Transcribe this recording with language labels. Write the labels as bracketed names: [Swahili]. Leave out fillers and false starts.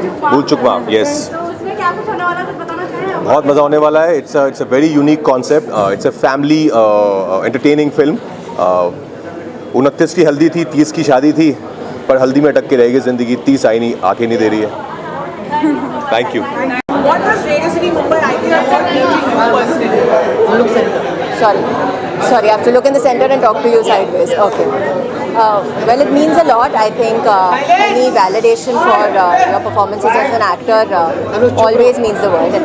[Hindi] भूल चुक माँ, yes. तो उसमें क्या कुछ होने वाला है, कुछ बताना चाहें? बहुत मज़ा होने वाला है. [English] It's a very unique concept. It's a family entertaining film. [Hindi] 29 की हल्दी थी, 30 की शादी थी, पर हल्दी में अटक के रह गई जिंदगी. 30 आई नहीं, आके नहीं दे रही है. [English] Thank you. What does Radio City Mumbai Icon Award mean to you personally? Look center. Sorry, I have to look in the center and talk to you sideways. Okay. Well, it means a lot. I think any validation for your performances as an actor always means the world.